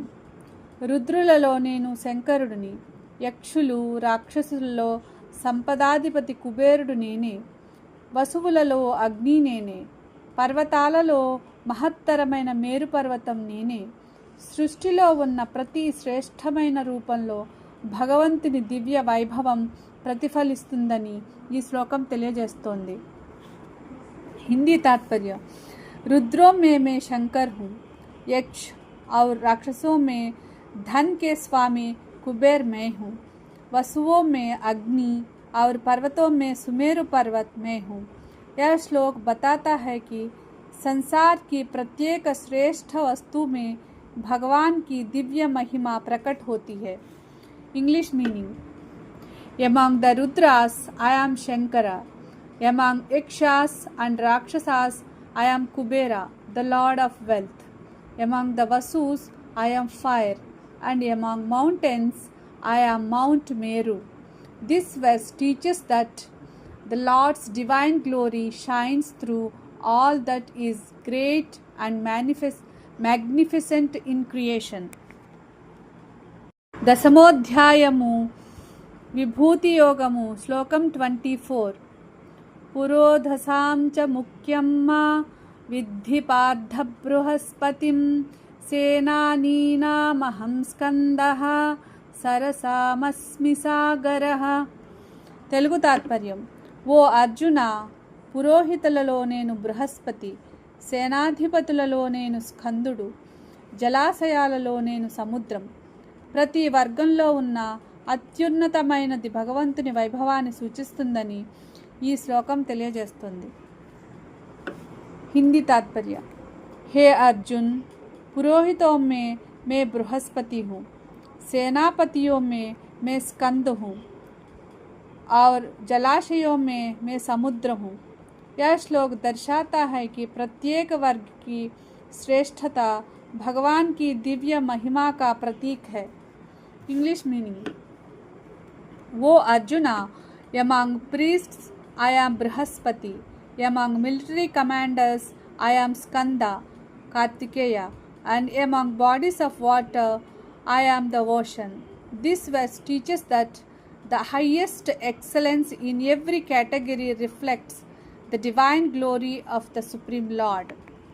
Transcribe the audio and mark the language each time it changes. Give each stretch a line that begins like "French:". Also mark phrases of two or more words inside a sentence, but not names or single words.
Telugu: రుద్రులలో నేను శంకరుడిని, యక్షులు రాక్షసులలో సంపదాధిపతి కుబేరుడు నేనే, వసువులలో అగ్ని నేనే, పర్వతాలలో మహత్తరమైన మేరు పర్వతం నేనే. సృష్టిలో ఉన్న ప్రతి శ్రేష్టమైన రూపంలో భగవంతుని దివ్య వైభవం ప్రతిఫలిస్తుందని ఈ శ్లోకం తెలియజేస్తోంది.
Hindi: హిందీ तात्पर्य. रुद्रों में मैं शंकर हूँ, यक्ष और राक्षसों में धन के स्वामी कुबेर मैं हूँ, वसुओं में अग्नि और पर्वतों में सुमेरु पर्वत मैं हूँ. यह श्लोक बताता है कि संसार की प्रत्येक श्रेष्ठ वस्तु में भगवान की दिव्य महिमा प्रकट होती है.
English: English meaning. Among the Rudras I am Shankara. Among Yakshas and Rakshasas I am Kubera, the Lord of Wealth. Among the Vasus I am Fire, and among mountains I am Mount Meru. This verse teaches that the Lord's divine glory shines through all that is great and magnificent in creation.
Telugu: దశమోధ్యాయము విభూతి యోగము శ్లోకం 24.
Sanskrit: పురోధసాం చ ముఖ్యం మా విద్ధి పార్థ బృహస్పతిం సేనానీనామహం స్కందః సరసామస్మి సాగరః.
Telugu: తెలుగు తాత్పర్యం. ఓ అర్జున, పురోహితులలో నేను బృహస్పతి, సేనాధిపతులలో నేను స్కందుడు, జలాశయాలలో నేను సముద్రం. ప్రతి వర్గంలో ఉన్న అత్యున్నతమైనది భగవంతుని వైభవాన్ని సూచిస్తుందని ఈ శ్లోకం తెలియజేస్తుంది.
Hindi: హిందీ तात्पर्य. हे अर्जुन, पुरोहितों में मैं बृहस्पति हूँ, सेनापतियों में मैं स्कंद हूँ और जलाशयों में मैं समुद्र हूँ. यह श्लोक दर्शाता है कि प्रत्येक वर्ग की श्रेष्ठता भगवान की दिव्य महिमा का प्रतीक है.
English: English meaning. वो अर्जुना, among priests I am Brihaspati, among military commanders I am Skanda, Kartikeya, and among bodies of water I am the ocean. This verse teaches that the highest excellence in every category reflects the divine glory of the Supreme Lord.